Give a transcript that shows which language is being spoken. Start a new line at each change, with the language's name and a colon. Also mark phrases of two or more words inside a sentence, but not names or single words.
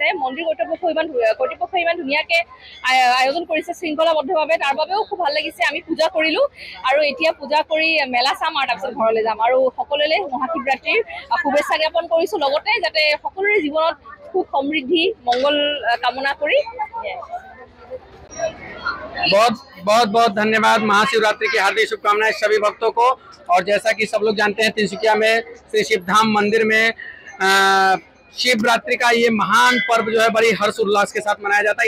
Assamese: মন্দিৰ কৰ্তৃপক্ষই ইমান ধুনীয়াকৈ আয়োজন কৰিছে শৃংখলাবদ্ধভাৱে, তাৰ বাবেও খুব ভাল লাগিছে। আমি পূজা কৰিলোঁ আৰু এতিয়া পূজা কৰি মেলা চাম আৰু তাৰপিছত ঘৰলৈ যাম। আৰু সকলোলৈ মহাশিৱৰাত্ৰিৰ শুভেচ্ছা জ্ঞাপন কৰিছোঁ, লগতে যাতে সকলোৰে জীৱনত খুব সমৃদ্ধি মংগল কামনা কৰি।
Hindi: बहुत धन्यवाद। महाशिवरात्रि की हार्दिक शुभकामनाएं सभी भक्तों को। और जैसा कि सब लोग जानते हैं, तिनसुकिया में श्री शिवधाम मंदिर में शिवरात्रि का ये महान पर्व जो है बड़ी हर्ष उल्लास के साथ मनाया जाता है।